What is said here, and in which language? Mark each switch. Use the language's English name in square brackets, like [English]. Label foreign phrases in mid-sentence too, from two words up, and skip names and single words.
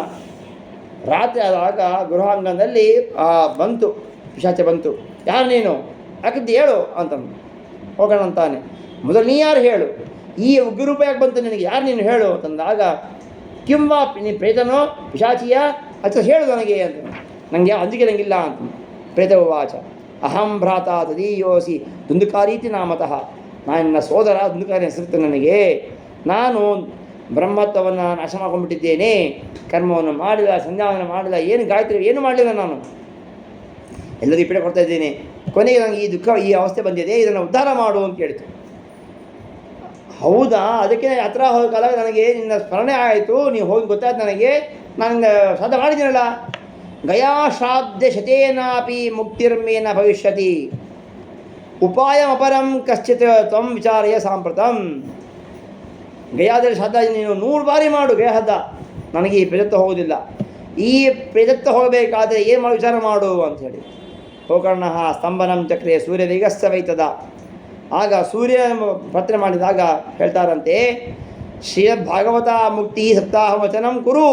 [Kannada] ರಾತ್ರಿ ಆದಾಗ ಗೃಹಾಂಗಣದಲ್ಲಿ ಬಂತು, ಪಿಶಾಚಿ ಬಂತು. ಯಾರು ನೀನು, ಯಾಕಿದ್ದು ಹೇಳು ಅಂತಂದು. ಗೋಕರ್ಣ ಅಂತಾನೆ, ಮೊದಲು ನೀ ಯಾರು ಹೇಳು, ಈ ಉಗ್ರರೂಪ ಯಾಕೆ ಬಂತು ನಿನಗೆ, ಯಾರು ನೀನು ಹೇಳು ಅಂತಂದಾಗ, ಕಿಂವಾ ನೀ ಪ್ರೇತನೋ ಪಿಶಾಚಿಯ ಅಥವಾ ಹೇಳು ನನಗೆ ಅಂತ. ನನಗೆ ಅಂಜಿಕೆ ನನಗಿಲ್ಲ ಅಂತ. [Sanskrit] ಪ್ರೇತ ಉವಾಚ ಅಹಂ ಭ್ರಾತ ತದೀಯೋಸಿ ದುಂದುಕಾರೀತಿ ನಾಮತಃ. [Kannada] ನನ್ನ ಸೋದರ ದುಂದುಕಾರಿ ಹೆಸರಿತ್ತು ನನಗೆ. ನಾನು ಬ್ರಹ್ಮತ್ವವನ್ನು ನಾಶ ಮಾಡ್ಕೊಂಡ್ಬಿಟ್ಟಿದ್ದೇನೆ, ಕರ್ಮವನ್ನು ಮಾಡಿಲ್ಲ, ಸಂಧ್ಯಾವನ್ನು ಮಾಡಿಲ್ಲ, ಏನು ಗಾಯತ್ರಿ ಏನು ಮಾಡಲಿಲ್ಲ, ನಾನು ಎಲ್ಲರಿಗೂ ಪೀಡೆ ಕೊಡ್ತಾ ಇದ್ದೇನೆ. ಕೊನೆಗೆ ನನಗೆ ಈ ದುಃಖ, ಈ ಅವಸ್ಥೆ ಬಂದಿದೆ, ಇದನ್ನು ಉದ್ಧಾರ ಮಾಡು ಅಂತ ಕೇಳಿತು. ಹೌದಾ, ಅದಕ್ಕೆ ಹತ್ರ ಹೋದ ಕಾಲ ನನಗೆ ನಿನ್ನ ಸ್ಮರಣೆ ಆಯಿತು, ನೀವು ಹೋಗಿ ಗೊತ್ತಾಯ್ತು ನನಗೆ, ನಾನು ಶ್ರಾದ್ದ ಮಾಡಿದ್ದೀನಲ್ಲ. [Sanskrit] ಗಯಾ ಶ್ರಾದ್ದ ಶತೇನಾಪಿ ಮುಕ್ತಿರ್ಮೇನ ಭವಿಷ್ಯತಿ ಉಪಾಯಮಪರಂ ಕಶ್ಚಿತ್ ತ್ವಂ ವಿಚಾರಯ ಸಾಂಪ್ರತಂ. [Kannada] ಗಯಾದಲ್ಲಿ ಶ್ರಾದ್ದ ನೀನು 100 ಬಾರಿ ಮಾಡು ಗಯಹದ್ದ, ನನಗೆ ಈ ಪ್ರೇತತ್ವ ಹೋಗೋದಿಲ್ಲ. ಈ ಪ್ರೇತತ್ವ ಹೋಗಬೇಕಾದರೆ ಏನು ಮಾಡಿ ವಿಚಾರ ಮಾಡು ಅಂಥೇಳಿ. [Sanskrit] ಗೋಕರ್ಣ ಸ್ತಂಭನಂ ಚಕ್ರೆ ಸೂರ್ಯ ವೇಗಸ್ಸವೈತದ. [Kannada] ಆಗ ಸೂರ್ಯ ಪ್ರಾರ್ಥನೆ ಮಾಡಿದಾಗ ಹೇಳ್ತಾರಂತೆ, [Sanskrit] ಶ್ರೀ ಭಾಗವತ ಮುಕ್ತಿ ಸಪ್ತಾಹ ವಚನಂ ಕುರು.